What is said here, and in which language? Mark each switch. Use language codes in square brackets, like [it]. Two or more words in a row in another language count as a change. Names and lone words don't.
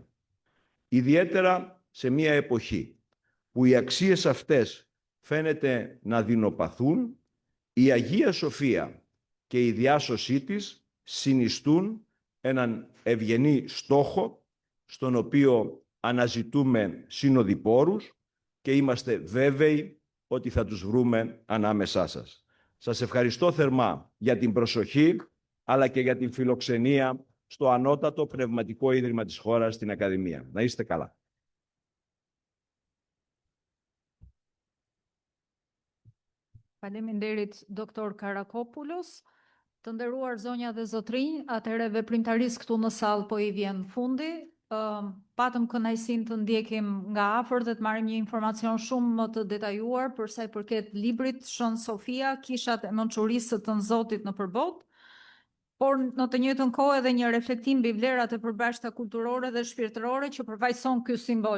[el] Ιδιαίτερα σε μια εποχή που οι αξίες αυτές φαίνεται να δεινοπαθούν, η Αγία Σοφία και η διάσωσή της συνιστούν έναν ευγενή στόχο στον οποίο αναζητούμε συνοδοιπόρους και είμαστε βέβαιοι ότι θα τους βρούμε ανάμεσά σας. Σας ευχαριστώ θερμά για την προσοχή αλλά και για την φιλοξενία στο ανώτατο πνευματικό ίδρυμα της χώρας, στην Ακαδημία. Να είστε καλά. [sq] Faleminderit doktor Karakopoulos. Të nderuar zonja dhe zotrinj, atëherë veprimtarisë këtu në sallë po i vjen fundi. Patëm kënaqësinë të ndjekim nga afër dhe të marrim një informacion shumë më të detajuar për sa i përket librit Shën Sofia, kishat e mençurisë të Zotit në përbot, por në të njëjtën kohë edhe një reflektim mbi vlerat e përbashkëta kulturore dhe shpirtërore që përfaqëson ky simbol.